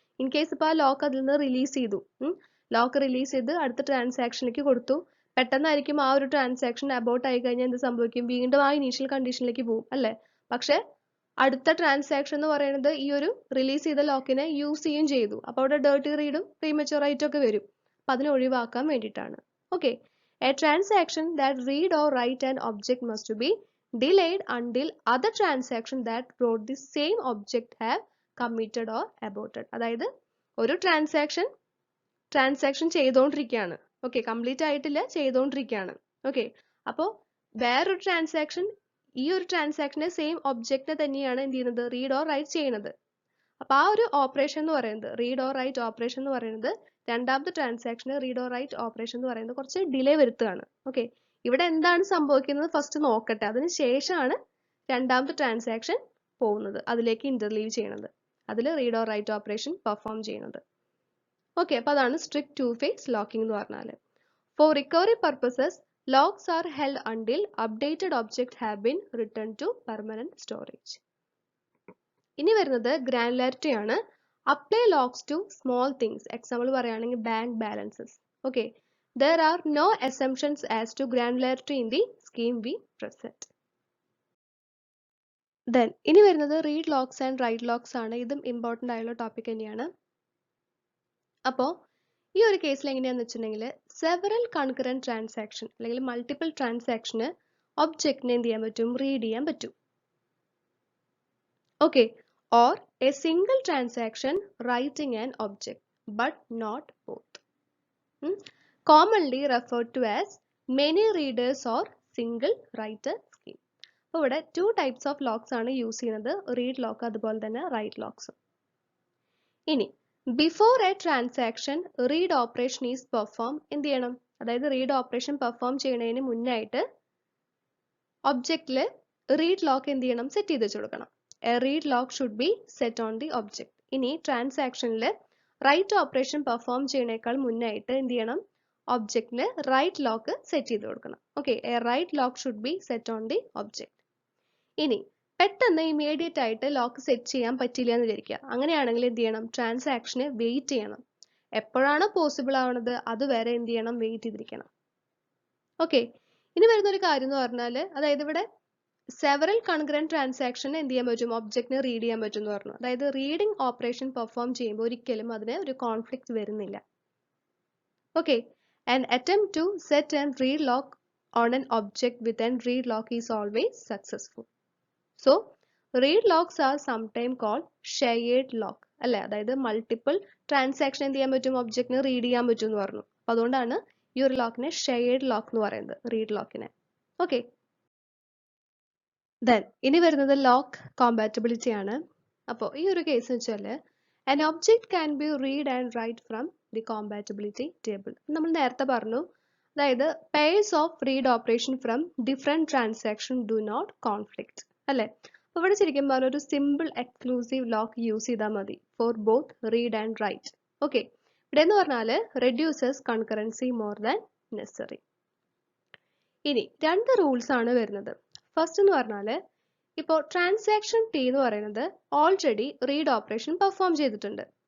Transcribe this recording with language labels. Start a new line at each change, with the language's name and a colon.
Malayalam: In case ഇപ്പോൾ ആ lock അതിൽ നിന്ന് റിലീസ് ചെയ്തു, ലോക്ക് റിലീസ് ചെയ്ത് അടുത്ത ട്രാൻസാക്ഷനിലേക്ക് കൊടുത്തു, പെട്ടെന്നായിരിക്കും ആ ഒരു ട്രാൻസാക്ഷൻ അബോർട്ട് ആയി കഴിഞ്ഞാൽ എന്ത് സംഭവിക്കും, വീണ്ടും ആ ഇനീഷ്യൽ കണ്ടീഷനിലേക്ക് പോകും അല്ലേ. പക്ഷെ അടുത്ത ട്രാൻസാക്ഷൻ എന്ന് പറയുന്നത് ഈ ഒരു റിലീസ് ചെയ്ത ലോക്കിനെ യൂസ് ചെയ്യുകയും ചെയ്തു, അപ്പോൾ അവിടെ ഡേർട്ടി റീഡും പ്രീമച്വർ റൈറ്റും ഒക്കെ വരും. അപ്പം അതിനെ ഒഴിവാക്കാൻ വേണ്ടിയിട്ടാണ്.
English: Okay, a transaction that read or write an object must be delayed until other transaction that wrote the same object have committed or aborted.
Malayalam: അതായത് ഒരു ട്രാൻസാക്ഷൻ ചെയ്തുകൊണ്ടിരിക്കുകയാണ്, ഓക്കെ, കംപ്ലീറ്റ് ആയിട്ടില്ല, ചെയ്തുകൊണ്ടിരിക്കുകയാണ്. ഓക്കെ, അപ്പോൾ വേറൊരു ട്രാൻസാക്ഷൻ ഈ ഒരു ട്രാൻസാക്ഷനെ സെയിം ഒബ്ജക്റ്റിനെ തന്നെയാണ് എന്ത് ചെയ്യുന്നത്, റീഡ് ഓർ റൈറ്റ് ചെയ്യുന്നത്. അപ്പോൾ ആ ഒരു ഓപ്പറേഷൻ എന്ന് പറയുന്നത്, റീഡ് ഓർ റൈറ്റ് ഓപ്പറേഷൻ എന്ന് പറയുന്നത്, രണ്ടാമത്തെ ട്രാൻസാക്ഷന് റീഡ് ഓർ റൈറ്റ് ഓപ്പറേഷൻ എന്ന് പറയുന്നത് കുറച്ച് ഡിലേ വരുത്തുകയാണ്. ഓക്കെ, ഇവിടെ എന്താണ് സംഭവിക്കുന്നത് ഫസ്റ്റ് നോക്കട്ടെ, അതിന് ശേഷമാണ് രണ്ടാമത്തെ ട്രാൻസാക്ഷൻ പോകുന്നത്, അതിലേക്ക് ഇന്റർലീവ് ചെയ്യണത്, അതിൽ read or write operation perform ചെയ്യുന്നത്. ഓക്കെ, അപ്പോൾ അതാണ് സ്ട്രിക്റ്റ് ടു ഫേസ് ലോക്കിംഗ് എന്ന് പറഞ്ഞാൽ.
English: For recovery purposes locks are held until updated object have been written to permanent storage.
Malayalam: ഇനി വരുന്നത് ഗ്രാനുലാരിറ്റി ആണ്.
English: Apply locks to small things.
Malayalam: Example പറയുകയാണെങ്കിൽ bank balances.
English: Okay, there are no assumptions as to granularity in the scheme we present.
Malayalam: Then ഇനി വരുന്നത് read locks and right locks ആണ്. ഇതും important ആയുള്ള topic തന്നെയാണ്. അപ്പോൾ ഈ ഒരു കേസിൽ എങ്ങനെയാണെന്ന് വെച്ചിട്ടുണ്ടെങ്കിൽ സെവറൽ കൺകറന്റ് ട്രാൻസാക്ഷൻ അല്ലെങ്കിൽ മൾട്ടിപ്പിൾ ട്രാൻസാക്ഷന് ഒബ്ജക്റ്റിനെ എന്ത് ചെയ്യാൻ പറ്റും, റീഡ് ചെയ്യാൻ പറ്റും.
English: Okay, or a single transaction writing an object but not both, commonly referred to as many readers or single writer scheme.
Malayalam: അപ്പോൾ ഇവിടെ
English: 2 types of locks
Malayalam: ആണ് യൂസ് ചെയ്യുന്നത്, റീഡ് ലോക്ക് അതുപോലെ തന്നെ റൈറ്റ് ലോക്സ്. ഇനി
English: before a transaction read operation is perform,
Malayalam: എന്ത് ചെയ്യണം, അതായത് റീഡ് ഓപ്പറേഷൻ പെർഫോം ചെയ്യുന്നതിന് മുന്നായിട്ട് ഒബ്ജക്റ്റിൽ റീഡ് ലോക്ക് എന്ത് ചെയ്യണം, സെറ്റ് ചെയ്ത് വെച്ച് കൊടുക്കണം.
English: A read lock should be set on the object.
Malayalam: ഇനി ട്രാൻസാക്ഷനിൽ റൈറ്റ് ഓപ്പറേഷൻ പെർഫോം ചെയ്യുന്നതിനേക്കാൾ മുന്നായിട്ട് എന്ത് ചെയ്യണം, ഒബ്ജക്റ്റിന് റൈറ്റ് ലോക്ക് സെറ്റ് ചെയ്ത് കൊടുക്കണം. Okay,
English: A write lock should be set on the object.
Malayalam: ഇനി പെട്ടെന്ന് ഇമീഡിയറ്റ് ആയിട്ട് ലോക്ക് സെറ്റ് ചെയ്യാൻ പറ്റില്ല എന്ന് വിചാരിക്കുക. അങ്ങനെയാണെങ്കിൽ എന്ത് ചെയ്യണം, ട്രാൻസാക്ഷന് വെയിറ്റ് ചെയ്യണം. എപ്പോഴാണ് പോസിബിൾ ആവുന്നത് അതുവരെ എന്ത് ചെയ്യണം, വെയിറ്റ് ചെയ്തിരിക്കണം. ഓക്കെ, ഇനി വരുന്ന ഒരു കാര്യം എന്ന് പറഞ്ഞാൽ, അതായത് ഇവിടെ സെവറൽ കൺകറന്റ് ട്രാൻസാക്ഷൻ എന്ത് ചെയ്യാൻ പറ്റും, ഒബ്ജക്റ്റിനെ റീഡ് ചെയ്യാൻ പറ്റും എന്ന് പറഞ്ഞു. അതായത് റീഡിംഗ് ഓപ്പറേഷൻ പെർഫോം ചെയ്യുമ്പോൾ ഒരിക്കലും അതിന് ഒരു കോൺഫ്ലിക്റ്റ് വരുന്നില്ല.
English: Okay, an attempt to set and read lock on an object with an read lock is always successful. So read locks are sometimes called shared lock
Malayalam: അല്ലേ, അതായത് മൾട്ടിപ്പിൾ ട്രാൻസാക്ഷൻ എന്ത് ചെയ്യാൻ പറ്റും, ഒബ്ജക്റ്റിനെ റീഡ് ചെയ്യാൻ പറ്റും എന്ന് പറഞ്ഞു. അപ്പോൾ അതുകൊണ്ടാണ് ഈ ഒരു ലോക്കിനെ ഷെയർഡ് ലോക്ക് എന്ന് പറയുന്നത്, റീഡ് ലോക്കിനെ. ഓക്കെ, ദെൻ ഇനി വരുന്നത് ലോക്ക് കോമ്പാറ്റബിലിറ്റി ആണ്. അപ്പോൾ ഈ ഒരു കേസ് വെച്ചാൽ
English: an object can be read and write from the compatibility table.
Malayalam: നമ്മൾ നേരത്തെ പറഞ്ഞു, അതായത്
English: pairs of read operation from different transaction do not conflict അല്ലേ.
Malayalam: അപ്പോൾ ഇവിടെ ശരിക്കും പറഞ്ഞ ഒരു സിമ്പിൾ എക്സ്ക്ലൂസീവ് ലോക്ക് യൂസ് ചെയ്താൽ മതി
English: For both read and write.
Malayalam: Okay, ഇവിടെ എന്ന് പറഞ്ഞാൽ
English: Reduces concurrency more than necessary.
Malayalam: ഇനി 2 റൂൾസ് ആണ് വരുന്നത്. ഫസ്റ്റ് എന്ന് പറഞ്ഞാൽ, ഇപ്പോൾ ട്രാൻസാക്ഷൻ ടി എന്ന് പറയുന്നത് ഓൾറെഡി റീഡ് ഓപ്പറേഷൻ പെർഫോം ചെയ്തിട്ടുണ്ട്.